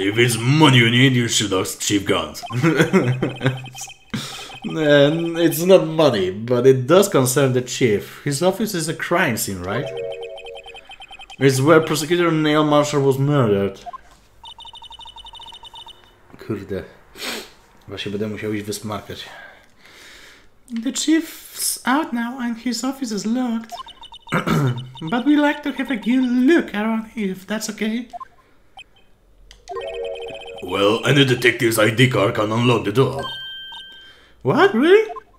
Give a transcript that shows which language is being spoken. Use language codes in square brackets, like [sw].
[en] If it's money you need, you should ask Chief Guns. It's not money, but it does concern the chief. His office is a crime scene, right? It's where prosecutor Neil Marshall was murdered. [pl] Kurde. Właśnie będę musiał iść wysmarkać. [en] The chief's out now and his office is locked. But we like to have a good look around here, if that's okay. Well, any detective's ID card can unlock the door. What, really?